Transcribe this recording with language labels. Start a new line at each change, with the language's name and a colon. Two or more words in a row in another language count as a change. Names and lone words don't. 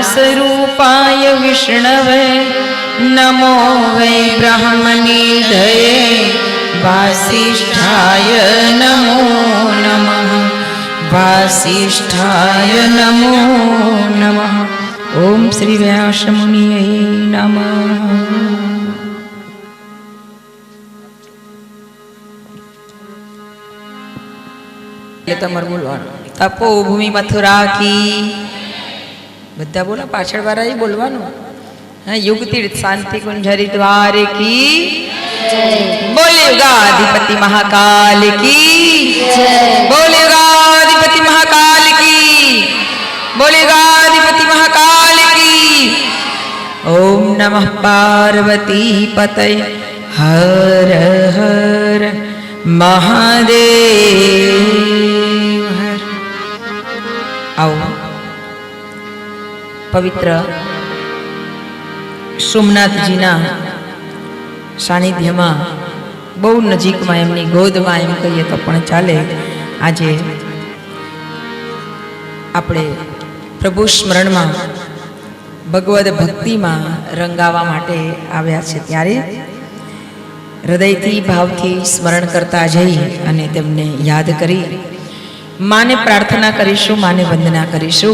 Sanskrit: स्वरूपाय विष्णवे नमो वै ब्रह्मनिधये वासिष्ठाय नमो नमः वासिष्ठाय नमो नमः। ओम श्री व्यासमुनिये नमः।
Gujarati: તમારે બોલવાનું તપોભૂમિ મથુરા કી બધા બોલો પાછળ વાળા બોલવાનું। હા યુગ તીર્થ શાંતિ કુંજ હરિદ્વાર કી બોલે યુગાધિપતિ મહાકાલ કી બોલે યુગાધિપતિ મહાકાલ કી બોલે युगाधिपति महाकाल की।
Sanskrit: ओम नमः पार्वती पतये हर हर महादेव हर।
Hindi: आओ पवित्र
Gujarati: સોમનાથજીના સાનિધ્યમાં બહુ નજીકમાં એમની ગોદમાં એમ કહીએ તો પણ ચાલે આજે આપણે પ્રભુ સ્મરણમાં ભગવદ ભક્તિમાં રંગાવા માટે આવ્યા છે ત્યારે હૃદયથી ભાવથી સ્મરણ કરતા જઈ અને તેમને યાદ કરી માને પ્રાર્થના કરીશું, માને વંદના કરીશું।